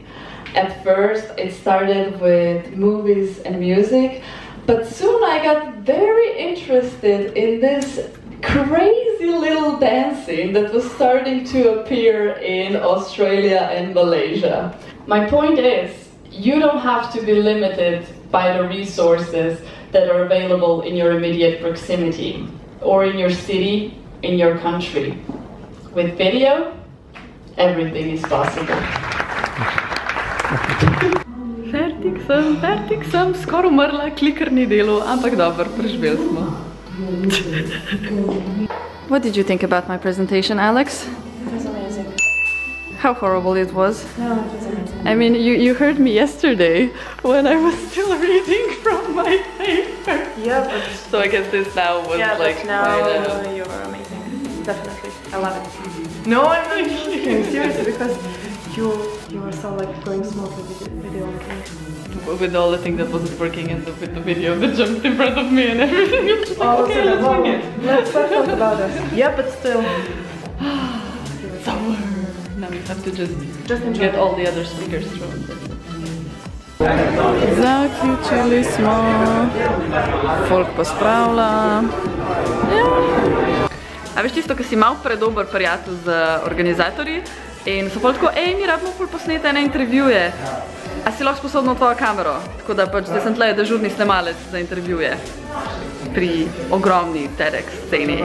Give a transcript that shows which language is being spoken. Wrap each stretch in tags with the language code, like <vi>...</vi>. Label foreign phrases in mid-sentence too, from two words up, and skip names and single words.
<en>At first, it started with movies and music, but soon I got very interested in this crazy little dancing that was starting to appear in Australia and Malaysia. My point is, you don't have to be limited by the resources that are available in your immediate proximity, or in your city, in your country. With video, everything is possible.</en> <sl>Fertik sem, skoraj umrla, kliker ni delo, ampak dobro, preživeli smo.</sl> <en>What did you think about my presentation, Alex? It was amazing. How horrible it was? No, it was amazing. I mean, you heard me yesterday when I was still reading from my paper. Yeah, but So I guess this now was like now quite, you were amazing. Definitely, I love it. No, I'm not kidding. Seriously, because you were so like going smoothly with the video. with all the things that wasn't working and with the video that jumped in front of me and everything. It was just like, okay, let's bring it. Let's talk about it. Yeah, but still. Summer. Now we have to just enjoy get all the other speakers through.</en> <sl>Zaključili smo. Folk pospravlja. A veš tisto, ko si mal predober prijatelj z organizatorji in so folk tako, mi rabimo ful posneti ene intervjuje. A si lahko sposobno tvojo kamero? Tako da pač, zdaj sem tle dežurni snemalec za intervjuje pri ogromni TEDx sceni.</sl>